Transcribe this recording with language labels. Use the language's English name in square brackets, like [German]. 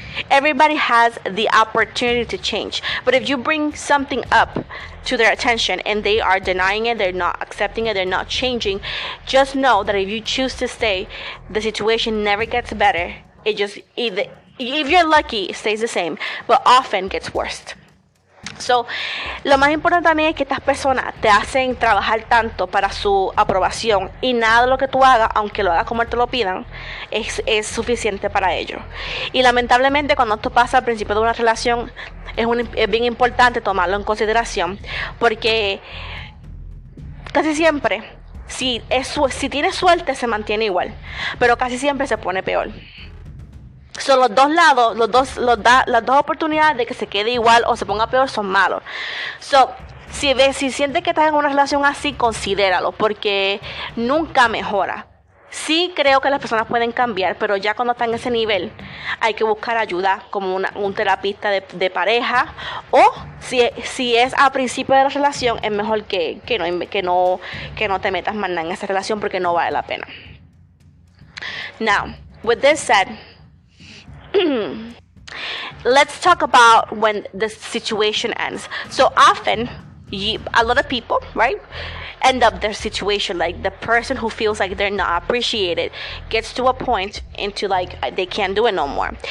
[English] Everybody has the opportunity to change, but if you bring something up to their attention and they are denying it, they're not accepting it, they're not changing, just know that if you choose to stay, the situation never gets better. It just if you're lucky, it stays the same, but often gets worse. [Spanish] So, lo más importante también es que estas personas te hacen trabajar tanto para su aprobación, y nada de lo que tú hagas, aunque lo hagas como te lo pidan, es suficiente para ellos. Y lamentablemente cuando esto pasa al principio de una relación, es bien importante tomarlo en consideración, porque casi siempre, si tienes suerte, se mantiene igual, pero casi siempre se pone peor. So, los dos lados, las dos oportunidades de que se quede igual o se ponga peor son malos. So, si sientes que estás en una relación así, considéralo, porque nunca mejora. Sí creo que las personas pueden cambiar, pero ya cuando están en ese nivel hay que buscar ayuda como un terapista de pareja, o si es a principio de la relación es mejor que no te metas más nada en esa relación porque no vale la pena. [English] Now, with this said, let's talk about when the situation ends. So often, a lot of people, right, end up their situation, like the person who feels like they're not appreciated gets to a point into like they can't do it no more.